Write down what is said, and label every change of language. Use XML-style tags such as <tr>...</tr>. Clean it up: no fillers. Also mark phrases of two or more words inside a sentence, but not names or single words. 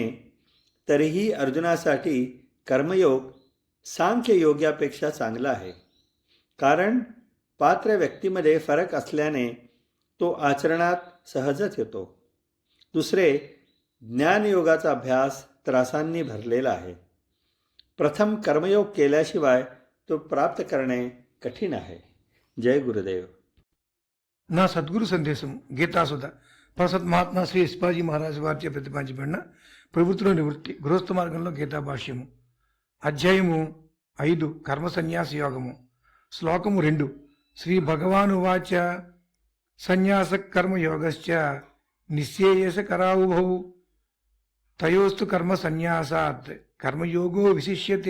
<mr>तरीही अर्जुनासाठी कर्मयोग सांख्ययोगापेक्षा चांगला आहे, कारण पात्र व्यक्तीमध्ये फरक असल्याने तो आचरणात सहजच येतो. दुसरे ज्ञानयोगाचा अभ्यास त्रासांनी भरलेला आहे. प्रथम कर्मयोग केल्याशिवाय तो प्राप्त करणे कठीण आहे. जय गुरुदेव.</mr> <te>నా సద్గురు సందేశం గీతాసుధ ప్రసత్ మహాత్మా శ్రీ ఇస్పాజీ మహారాజు వారిచే ప్రతిపాదించబడిన ప్రవృత్తిలో నివృత్తి గృహస్థ మార్గంలో గీతా భాష్యము. అధ్యాయము 5 కర్మ సన్యాస యోగము.</te> <sa>శ్లోకము 2 శ్రీ భగవాను వాచ సన్యాస కర్మ యోగశ్చ నిశ్చేయస కరావుభౌ తయోస్తు కర్మ సన్యాసాత్ కర్మయోగో విశిష్యతే.</sa>